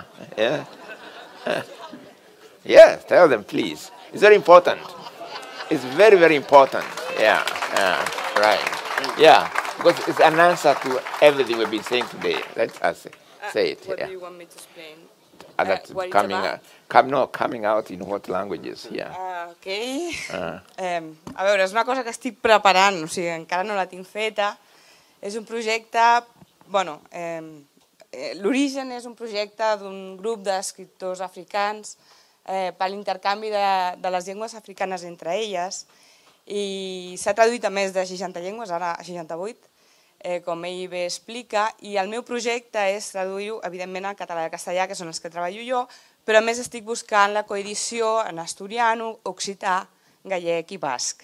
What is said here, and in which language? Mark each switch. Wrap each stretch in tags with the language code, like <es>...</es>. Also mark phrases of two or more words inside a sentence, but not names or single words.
<en>Yeah. Yes, tell them, please. It's very important. It's very, very important. Yeah, right. Yeah, because it's an answer to everything we've been saying today. Let us say it. What do you want me to explain? That's What it's coming about? Coming out in what languages? Yeah. Ok.</en> <ca>A veure, és una cosa que estic preparant, o sigui, encara no la tinc feta. És un projecte, bueno, l'origen és un projecte d'un grup d'escriptors africans per l'intercanvi de les llengües africanes entre elles, i s'ha traduït a més de 60 llengües, ara a 68, com ell bé explica, i el meu projecte és traduir-ho, evidentment, al català i al castellà, que són els que treballo jo, però a més estic buscant la coedició en asturiano, occità, gallec i basc.</ca>